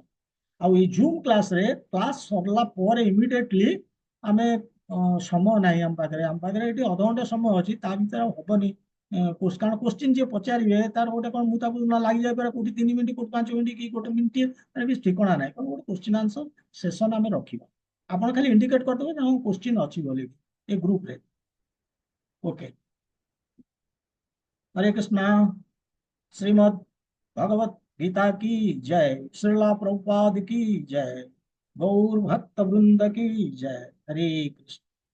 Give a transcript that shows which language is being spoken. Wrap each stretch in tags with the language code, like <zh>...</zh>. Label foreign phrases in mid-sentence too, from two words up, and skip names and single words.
<or>ଆଉ ଏଇ ଜୁମ୍ କ୍ଲାସରେ କ୍ଲାସ ସରିଲା ପରେ ଇମିଡିଏଟଲି ଆମେ ସମୟ ନାହିଁ ଆମ ପାଖରେ ଏଠି ଅଧଘଣ୍ଟେ ସମୟ ଅଛି, ତା ଭିତରେ ଆଉ ହବନି। କାରଣ କୋଶ୍ଚିନ୍ ଯିଏ ପଚାରିବେ ତାର ଗୋଟେ କଣ ମୁଁ ତାକୁ ନା ଲାଗିଯାଇପାରେ କୋଉଠି 3 ମିନିଟ୍ କୋଉଠି 5 ମିନିଟ୍ କି ଗୋଟେ ମିନିଟ୍, ତାର କିଛି ଠିକଣା ନାହିଁ। ତେଣୁ ଗୋଟେ</or> <en>question answer session</en> <or>ଆମେ ରଖିବା। ଆପଣ ଖାଲି ଇଣ୍ଡିକେଟ କରିଦେବେ ଯେ ହଁ କୋଶ୍ଚିନ୍ ଅଛି ବୋଲି ଏ ଗ୍ରୁପରେ।</or> <hi>ओके। हरे कृष्णा। श्रीमद् भगवत गीता की जय। श्रीला प्रभुपाद की जय। गौर भक्त वृंद की जय। हरे कृष्ण।</hi>